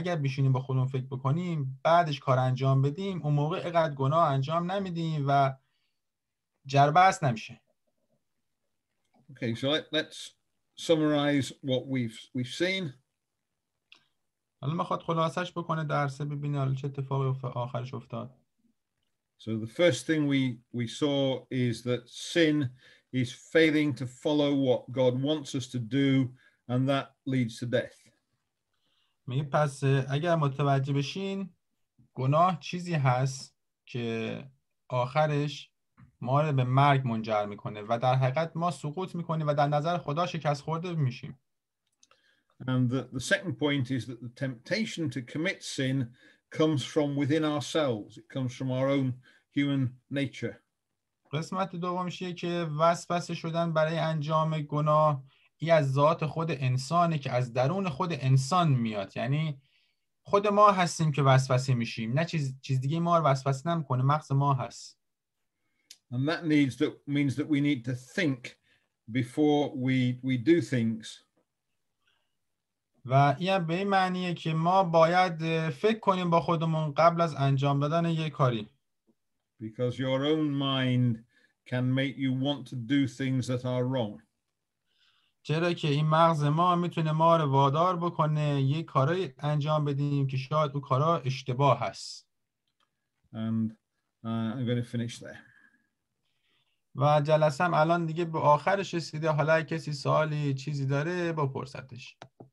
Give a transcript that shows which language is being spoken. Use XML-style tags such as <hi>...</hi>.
<fa>اگر بشینیم با خودمون فکر بکنیم بعدش کار انجام بدیم، اون موقع اینقدر گناه انجام نمیدیم و جربست نمیشه.</fa> <en>Okay, so let's summarize what we've seen.</en> <fa>حالا میخواد خلاصش بکنه درسه، ببینه حالا چه اتفاقی آخرش افتاد.</fa> <en>So the first thing we saw is that sin is failing to follow what God wants us to do, and that leads to death.</en> <fa>میگه پس اگر متوجه بشین گناه چیزی هست که آخرش ما رو به مرگ منجر میکنه و در حقیقت ما سقوط میکنیم و در نظر خدا شکست خورده میشیم.</fa> <en>And the second point is that the temptation to commit sin comes from within ourselves. It comes from our own human nature.</en> <fa>قسمت دومش اینه که وسوسه شدن برای انجام گناه این از ذات خود انسانه که از درون خود انسان میاد. یعنی خود ما هستیم که وسوسه میشیم، نه چیز دیگه ما رو وسوسه نمیکنه، مغز ما هست.</fa> <en>And that means that we need to think before we do things.</en> <fa>و این به این معنیه که ما باید فکر کنیم با خودمون قبل از انجام دادن یک کاری.</fa> <en>Because your own mind can make you want to do things that are wrong.</en> <fa>چرا که این مغز ما میتونه ما رو وادار بکنه یک کاری انجام بدیم که شاید اون کارا اشتباه هست.</fa> <en>And I'm going to finish there.</en> <fa>و جلسم الان دیگه به آخرش رسیده. حالا کسی سوالی چیزی داره بپرسدش.</fa>